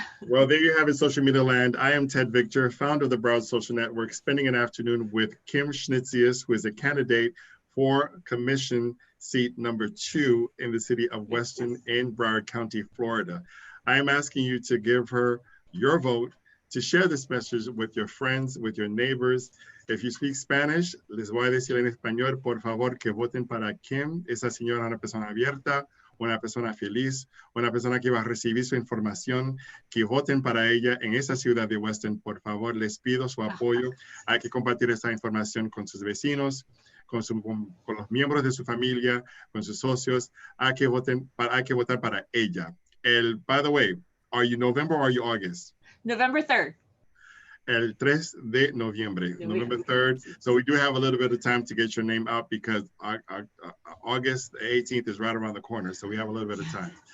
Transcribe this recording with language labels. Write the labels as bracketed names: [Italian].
[English] Well, there you have it, social media land. I am Ted Victor, founder of the Broward Social Network, spending an afternoon with Kim Schnitzius, who is a candidate for Commission Seat number 2 in the city of Weston in Broward County, Florida. I am asking you to give her your vote, to share this message with your friends, with your neighbors. If you speak Spanish, [Spanish] les voy a decir en español, por favor, que voten para Kim. Esa señora es una persona abierta, una persona feliz, una persona que va a recibir su información, que voten para ella en esa ciudad de Weston. Por favor, les pido su apoyo. Hay que compartir esta información con sus vecinos, con los miembros de su familia, con sus socios. Hay que votar para ella. [English] By the way, are you November or are you August? November 3rd. [Spanish] El 3 de noviembre, [English] November 3rd. So we do have a little bit of time to get your name out because August 18th is right around the corner. So we have a little bit of time.